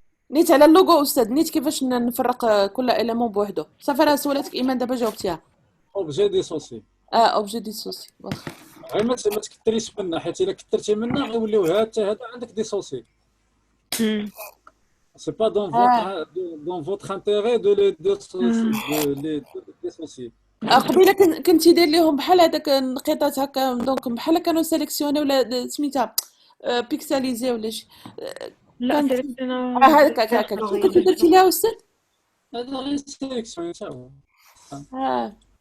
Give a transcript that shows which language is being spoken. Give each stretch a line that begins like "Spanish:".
Arabic: نيت على اللوغو استاذ، نيت كيفاش نفرق كل اليمون بوحدو. صافي راه سولتك ايمان دابا جاوبتيها. اوبجي ديسوسي اوبجي ديسوسي واخا. غير ما تكثريش منها حيت الا كثرتي منها غيوليو حتى هذا عندك ديسوسي.
French: C'est pas dans votre intérêt de les dissocier.
Arabic: قبيله كنتي داير ليهم بحال هذاك النقيطات هكا دونك بحال كانوا سيليكسيوني ولا سميتها بيكساليزي ولا شي. لا سيليكسيونا هكاك كنت درتي ليها استاذ. هذا غير سيليكسيون تا هو.